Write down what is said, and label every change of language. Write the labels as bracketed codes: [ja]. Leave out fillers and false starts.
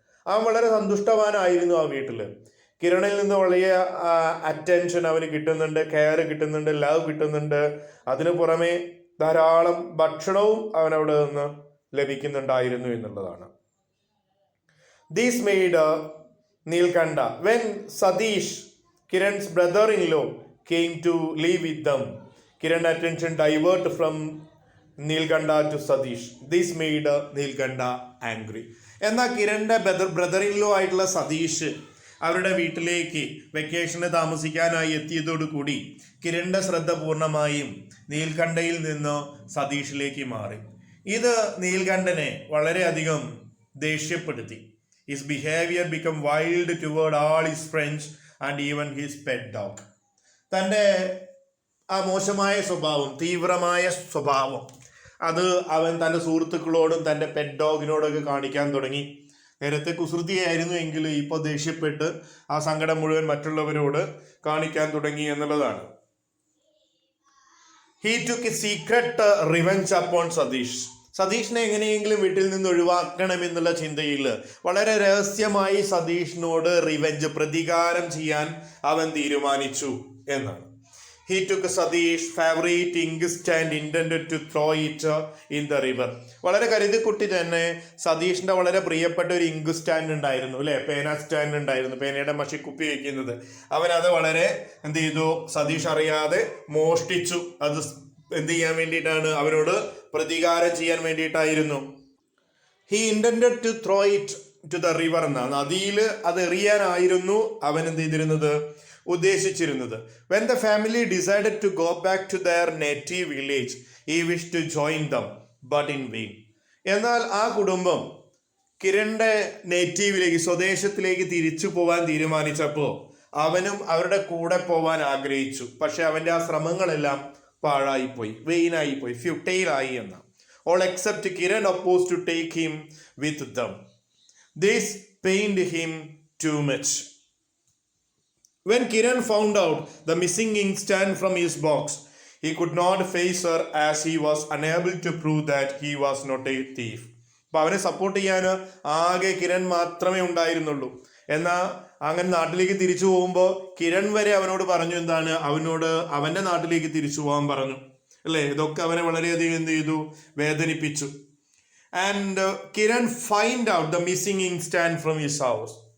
[ml] അവൻ വളരെ സന്തുഷ്ടവാനായിരുന്നു ആ വീട്ടിൽ. കിരണിൽ നിന്ന് വലിയ അറ്റൻഷൻ അവന് കിട്ടുന്നുണ്ട്, കെയർ കിട്ടുന്നുണ്ട്, ലവ് കിട്ടുന്നുണ്ട്. അതിനു പുറമെ ധാരാളം ഭക്ഷണവും അവനവിടെ നിന്ന് ലഭിക്കുന്നുണ്ടായിരുന്നു എന്നുള്ളതാണ്. [en] This made Neelkantha. When Satish, Kiran's brother-in-law, came to live with them, Kiran's attention diverted from Neelkantha to Satish. This made Neelkantha angry. [ml] എന്നാൽ കിരണിന്റെ ബ്രദർ-ഇൻ-ലോ ആയിട്ടുള്ള സതീഷ് അവരുടെ വീട്ടിലേക്ക് വെക്കേഷന് താമസിക്കാനായി എത്തിയതോടുകൂടി കിരണിന്റെ ശ്രദ്ധ പൂർണ്ണമായും നീൽകണ്ഠയിൽ നിന്ന് സതീഷിലേക്ക് മാറി. ഇത് നീൽകണ്ഠനെ വളരെയധികം ദേഷ്യപ്പെടുത്തി. [en] His behavior became wild toward all his friends and even his pet dog. [ml] തൻ്റെ ആ മോശമായ സ്വഭാവം, തീവ്രമായ സ്വഭാവം, അത് അവൻ തൻ്റെ സുഹൃത്തുക്കളോടും തൻ്റെ പെറ്റ് ഡോഗിനോടൊക്കെ കാണിക്കാൻ തുടങ്ങി. നേരത്തെ കുസൃതിയായിരുന്നു എങ്കിൽ ഇപ്പോൾ ദേഷ്യപ്പെട്ട് ആ സങ്കടം മുഴുവൻ മറ്റുള്ളവരോട് കാണിക്കാൻ തുടങ്ങി എന്നുള്ളതാണ്. [en] He took a secret revenge upon Satish. [ml] സതീഷിനെ എങ്ങനെയെങ്കിലും വീട്ടിൽ നിന്ന് ഒഴിവാക്കണമെന്നുള്ള ചിന്തയിൽ വളരെ രഹസ്യമായി സതീഷിനോട് റിവെഞ്ച്, പ്രതികാരം ചെയ്യാൻ അവൻ തീരുമാനിച്ചു എന്നാണ്. [en] He took Satish's favorite ink stand intended to throw it in the river. [ml] വളരെ കരുതിക്കുട്ടി തന്നെ സതീഷിന്റെ വളരെ പ്രിയപ്പെട്ട ഒരു ഇങ്ക് സ്റ്റാൻഡ് ഉണ്ടായിരുന്നു, അല്ലെ, പേന സ്റ്റാൻഡ് ഉണ്ടായിരുന്നു, പേനയുടെ മഷിക്കുപ്പി വയ്ക്കുന്നത്. അവനത് വളരെ എന്ത് ചെയ്തു, സതീഷ് അറിയാതെ മോഷ്ടിച്ചു. അത് എന്ത് ചെയ്യാൻ വേണ്ടിയിട്ടാണ്, അവരോട് പ്രതികാരം ചെയ്യാൻ വേണ്ടിയിട്ടായിരുന്നു. [en] he intended to throw it to the river [ml] എന്ന, നദിയിൽ അത് എറിയാനായിരുന്നു അവൻ എന്ത് ചെയ്തിരുന്നത്, ഉദ്ദേശിച്ചിരുന്നത്. [en] When the family decided to go back to their native village he wish to join them but in vain. [ml] എന്നാൽ ആ കുടുംബം കിരണിന്റെ നേറ്റീവിലേക്ക്, സ്വദേശത്തിലേക്ക് തിരിച്ചു പോവാൻ തീരുമാനിച്ചപ്പോൾ അവനും അവരുടെ കൂടെ പോവാൻ ആഗ്രഹിച്ചു. പക്ഷെ അവന്റെ ആ ശ്രമങ്ങളെല്ലാം പാഴായിപ്പോയി, വെയിനായിപ്പോയി, ഫ്യൂട്ടൈലായി എന്ന്. [en] All except Kiran oppose to take him with them. This pained him too much. When Kiran found out the missing inkstand from his box, he could not face her as he was unable to prove that he was not a thief. [ml] അപ്പൊ അവനെ support ചെയ്യാൻ ആകെ കിരൺ മാത്രമേ ഉണ്ടായിരുന്നുള്ളൂ. എന്നാൽ അങ്ങനെ നാട്ടിലേക്ക് തിരിച്ചു പോകുമ്പോൾ കിരൺ വരെ അവനോട് പറഞ്ഞു, എന്താണ്, അവനോട് അവന്റെ നാട്ടിലേക്ക് തിരിച്ചു പോകാൻ പറഞ്ഞു, അല്ലേ? ഇതൊക്കെ അവനെ വളരെയധികം എന്ത് ചെയ്തു, വേദനിപ്പിച്ചു. [en] And Kiran find out the missing inkstand from his house.